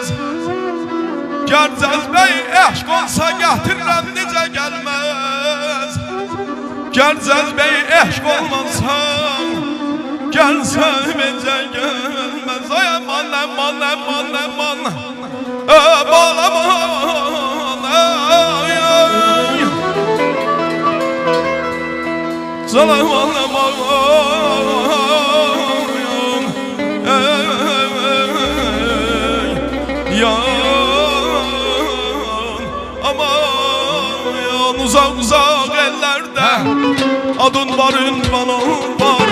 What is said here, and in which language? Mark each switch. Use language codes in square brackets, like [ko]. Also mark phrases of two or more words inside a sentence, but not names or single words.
[az] Gər cəzbəyi eşq olsa gətirirəm necə gəlməz. Gər cəzbəyi eşq olmasa gəlsən necə gəlməz. Ay aman aman aman aman aman aman ay ay salam aman [tr] uzak ellerde adın var, ünvanın var.